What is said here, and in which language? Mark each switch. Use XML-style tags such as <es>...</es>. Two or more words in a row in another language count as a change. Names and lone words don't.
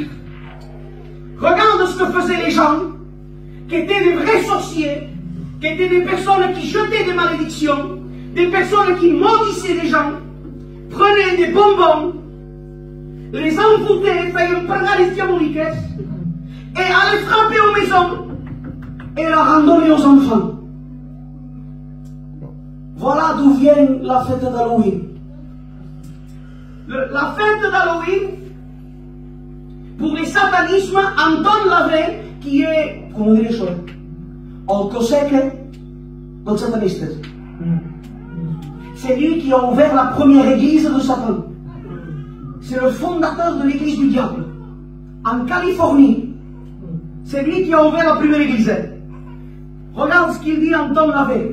<fr>Regarde ce que faisaient les gens, qui étaient des vrais sorciers, qui étaient des personnes qui jetaient des malédictions, des personnes qui maudissaient les gens, prenaient des bonbons, les envoûtaient, faisaient pagar les diaboliques, et allaient frapper aux maisons, et leur en donner aux enfants. Voilà d'où vient la fête d'Halloween. La fête d'Halloween, pour les satanismes, Anton Lavey, qui est, comment dire ça,</fr> <ca>el cosec dels satanistes.</ca> <fr>C'est lui qui a ouvert la première église de Satan. C'est le fondateur de l'église du diable. En Californie. C'est lui qui a ouvert la première église. Regarde ce qu'il dit Anton Lavey.</fr>